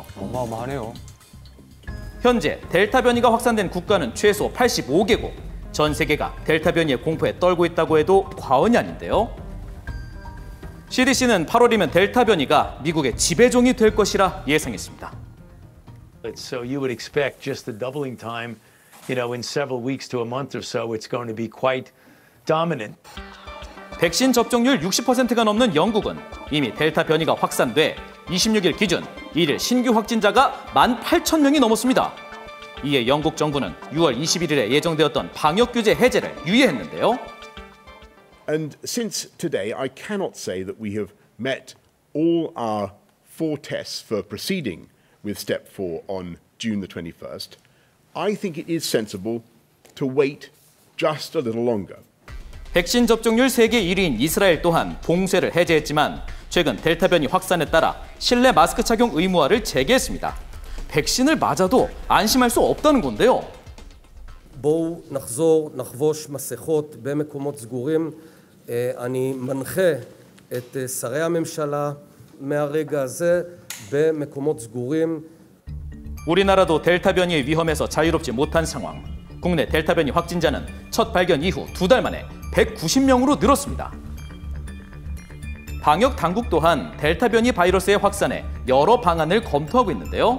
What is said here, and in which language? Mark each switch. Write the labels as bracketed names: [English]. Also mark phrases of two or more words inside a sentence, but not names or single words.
[Korean] 어마어마하네요. 현재 델타 변이가 확산된 국가는 최소 85개국. 전 세계가 델타 변이의 공포에 떨고 있다고 해도 과언이 아닌데요. CDC는 8월이면 델타 변이가 미국의 지배종이 될 것이라 예상했습니다. [English] So you would expect just the doubling time, in several weeks to a month or so, it's going to be quite dominant. [Korean] 백신 접종률 60%가 넘는 영국은 이미 델타 변이가 확산돼 26일 기준 1일 신규 확진자가 18,000명이 넘었습니다. 이에 영국 정부는 6월 21일에 예정되었던 방역 규제 해제를 유예했는데요. [English] And since today, I cannot say that we have met all our 4 tests for proceeding with step 4 on June the 21st. I think it is sensible to wait just a little longer. [Korean] 백신 접종률 세계 1위인 이스라엘 또한 봉쇄를 해제했지만 최근 델타 변이 확산에 따라 실내 마스크 착용 의무화를 재개했습니다. 백신을 맞아도 안심할 수 없다는 건데요. [Hebrew] בואו נחזור, נחבוש מסכות במקומות סגורים. אני מנחה את שרי הממשלה מהרגע הזה במקומות סגורים. [Korean] 우리나라도 델타 변이의 위험에서 자유롭지 못한 상황. 국내 델타 변이 확진자는 첫 발견 이후 2달 만에 190명으로 늘었습니다. 방역 당국 또한 델타 변이 바이러스의 확산에 여러 방안을 검토하고 있는데요.